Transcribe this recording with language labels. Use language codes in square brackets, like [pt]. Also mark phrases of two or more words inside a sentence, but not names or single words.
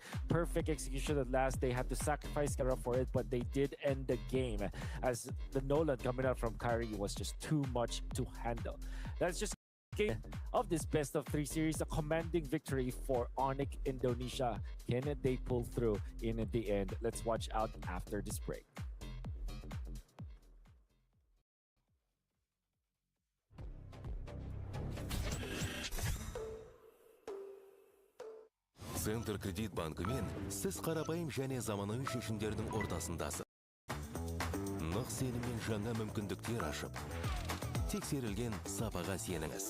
[en] Perfect execution at last. They had to sacrifice XIERRA for it, but they did end the game as the Nolan coming out from Kyrie was just too much to handle. That's just game of this best of 3 series, a commanding victory for Onyx Indonesia. Can they pull through in the end? Let's watch out after this break. [kk] Центр кредит банкымен сіз қарапайым және заманауи шешімдердің ортасындасыз. Нық сеніммен жаңа мүмкіндіктер ашып, тексерілген сапаға сеніңіз.